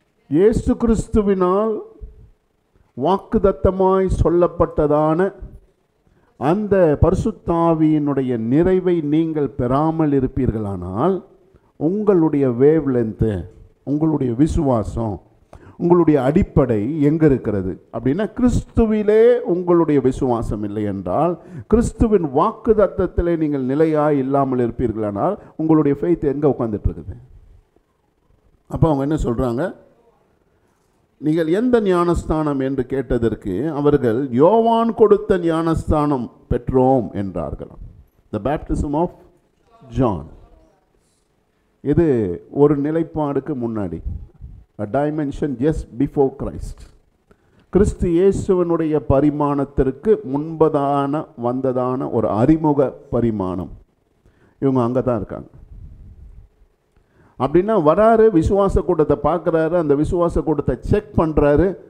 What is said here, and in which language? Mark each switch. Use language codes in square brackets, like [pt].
[ta] இயேசு கிறிஸ்துவினால் வாக்குதத்தமாய் சொல்லப்பட்டதான அந்த பரிசுத்த ஆவியினுடைய நிறைவை நீங்கள் பெறாமல் இருப்பீர்களானால் உங்களுடைய வேவ் லென்த்து, உங்களுடைய விசுவாசம், உங்களுடைய அடிப்படை எங்கே இருக்கிறது அப்படின்னா, கிறிஸ்துவிலே உங்களுடைய விசுவாசம் இல்லை என்றால், கிறிஸ்துவின் வாக்குதத்தத்திலே நீங்கள் நிலையாய் இல்லாமல் இருப்பீர்களானால் உங்களுடைய ஃபெய்த் எங்கே உட்காந்துட்டு இருக்குது? அப்போ அவங்க என்ன சொல்கிறாங்க, நீங்கள் எந்த ஞானஸ்தானம் என்று கேட்டதற்கு அவர்கள் யோவான் கொடுத்த ஞானஸ்தானம் பெற்றோம் என்றார்களாம். [en] The baptism of John. [ta] இது ஒரு நிலைப்பாடுக்கு முன்னாடி, [en] a dimension just before Christ. [ta] கிறிஸ்து இயேசுவனுடைய பரிமாணத்திற்கு முன்பதான வந்ததான ஒரு அறிமுக பரிமாணம். இவங்க அங்கே தான் இருக்காங்க. அப்படின்னா வராரு, விசுவாச கூட்டத்தை பார்க்குறாரு, அந்த விசுவாச கூட்டத்தை செக் பண்ணுறாரு.